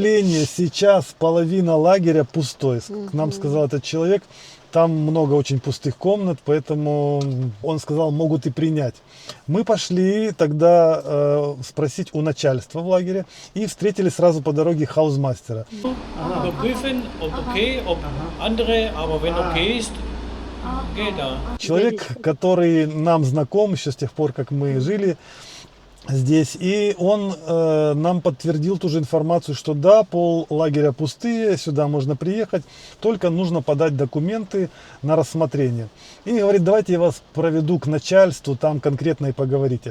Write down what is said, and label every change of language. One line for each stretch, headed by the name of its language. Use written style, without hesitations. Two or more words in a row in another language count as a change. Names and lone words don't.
Russian: удивление, сейчас половина лагеря пустой. Нам сказал этот человек, там много очень пустых комнат, поэтому он сказал, могут и принять. Мы пошли тогда спросить у начальства в лагере и встретили сразу по дороге хаузмастера.
German: Überprüfen, ob okay, ob andere, aber wenn okay ist, geht er.
Russian: Человек, который нам знаком еще с тех пор, как мы жили здесь, и он нам подтвердил ту же информацию, что да, пол лагеря пустые, сюда можно приехать, только нужно подать документы на рассмотрение. И говорит, давайте я вас проведу к начальству, там конкретно и поговорите.